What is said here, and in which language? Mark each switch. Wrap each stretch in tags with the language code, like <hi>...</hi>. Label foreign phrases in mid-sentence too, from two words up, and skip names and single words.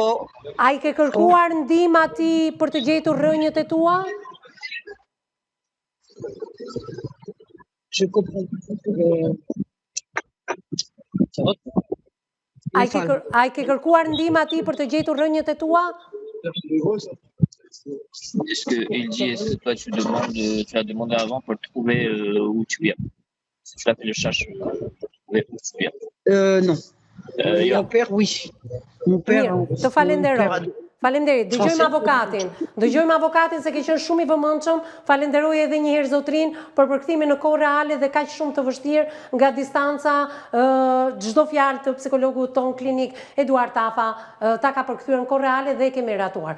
<sq>A i ke kërkuar ndihmë ati për të gjetur rrënjët e tua? A i ke kërkuar ndihmë ati për të gjetur rrënjët e tua?</sq> <fr>Est-ce qu'il dit, est-ce que toi tu as demandé avant pour trouver où tu viens? Si tu as fait le cherche pour trouver où tu viens? Non. Mon père, oui. Mon père.</fr> <sq>Të falenderoj. Faleminderit. Dëgjojmë avokatin se ke qenë shumë i vëmendshëm. Falenderoj edhe një herë zotrin për përkthimin në kohë reale dhe kaq shumë të vështirë nga distanca. Çdo fjalë të psikologut ton klinik Eduard Tafa ta ka përkthyer në kohë reale dhe e kemi ratuar.</sq>